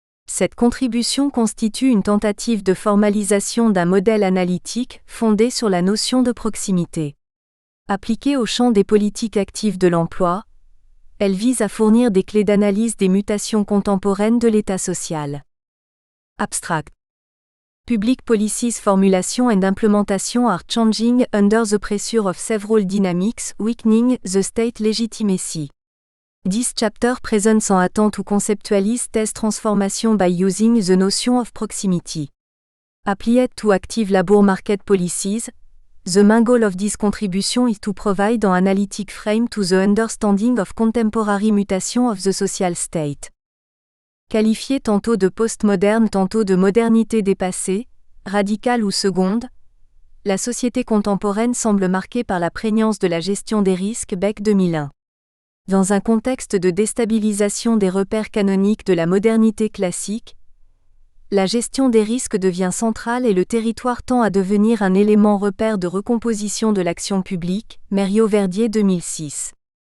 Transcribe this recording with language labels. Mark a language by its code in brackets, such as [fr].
[fr] Cette contribution constitue une tentative de formalisation d'un modèle analytique fondé sur la notion de proximité. Appliquée au champ des politiques actives de l'emploi, elle vise à fournir des clés d'analyse des mutations contemporaines de l'état social. [en] Abstract. Public policies formulation and implementation are changing under the pressure of several dynamics, weakening the state legitimacy. This chapter presents an attempt to conceptualize this transformation by using the notion of proximity. Applied to active labor market policies, the main goal of this contribution is to provide an analytic frame to the understanding of contemporary mutation of the social state. [fr] Qualifiée tantôt de postmoderne tantôt de modernité dépassée, radicale ou seconde, la société contemporaine semble marquée par la prégnance de la gestion des risques Beck 2001. Dans un contexte de déstabilisation des repères canoniques de la modernité classique, la gestion des risques devient centrale et le territoire tend à devenir un élément repère de recomposition de l'action publique, Mériot-Verdier 2006.